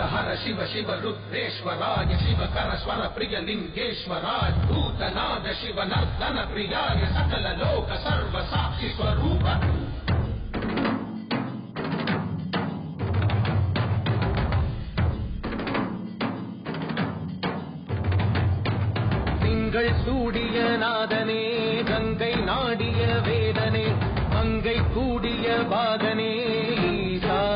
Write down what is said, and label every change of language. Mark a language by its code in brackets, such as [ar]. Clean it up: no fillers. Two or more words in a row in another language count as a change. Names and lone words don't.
[sa] शिव शिव रुद्रेश्वराय शिवकर स्वर प्रिय लिंगेश्वराय भूतनाद शिव नर्तन प्रियाय सकल लोक सर्व साक्षी स्वरूप [ta] சூடிய நாதனே கங்கை நாடிய வேதனே மங்கை கூடிய பாதனே ஈசா